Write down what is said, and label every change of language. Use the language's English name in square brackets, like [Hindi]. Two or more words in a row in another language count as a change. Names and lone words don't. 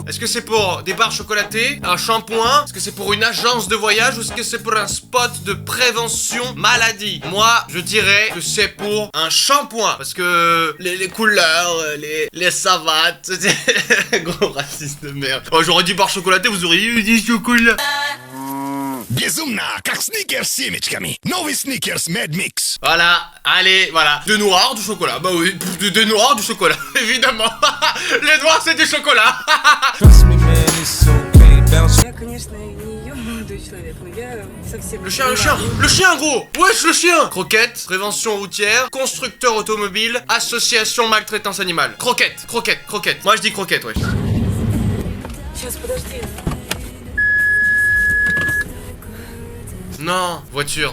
[French] Est-ce que c'est pour des barres chocolatées, un shampoing? Est-ce que c'est pour une agence de voyage? Ou est-ce que c'est pour un spot de prévention maladie? Moi, je dirais que c'est pour un shampoing. Parce que les couleurs, les savates... Gros raciste de merde. Oh, j'aurais dit barre chocolatée, vous auriez eu du chocolat. [Russian] Безумно, как сникерс с семечками. Новый сникерс Mad Mix. [French] Voilà, allez, voilà. De noir, du chocolat. Bah oui, de noir, du chocolat. Évidemment. Les noirs, c'est du chocolat. [Russian] Я, конечно, не ёбнутый человек, но я [French] Le chien gros. Wesh le chien. Croquette, prévention routière, constructeur automobile, association maltraitance animale. Croquette. Moi je dis croquette, wesh. Non, voiture.